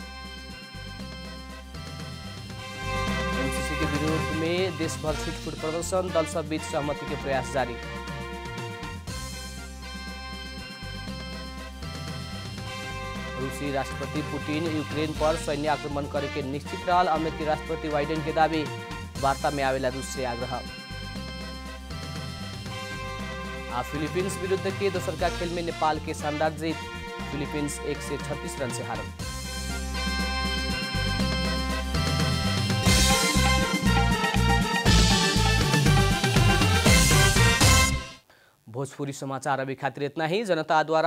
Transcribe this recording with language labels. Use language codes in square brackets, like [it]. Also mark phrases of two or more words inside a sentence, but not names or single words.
[bho] एनसीसी के विरोध में देश भर छिटपुट प्रदर्शन, दल सब बीच सहमति के प्रयास जारी। रूसी राष्ट्रपति पुतिन यूक्रेन पर सैन्य आक्रमण करे के निश्चित रहल। अमेरिकी राष्ट्रपति बाइडेन के दावी, वार्ता में आवेला रूस से आग्रह। फिलीपींस विरुद्ध के दोसर का खेल में नेपाल के शानदार जीत। फिलीपींस 136 रन से हारल। भोजपुरी समाचार अभी खातिर इतना ही।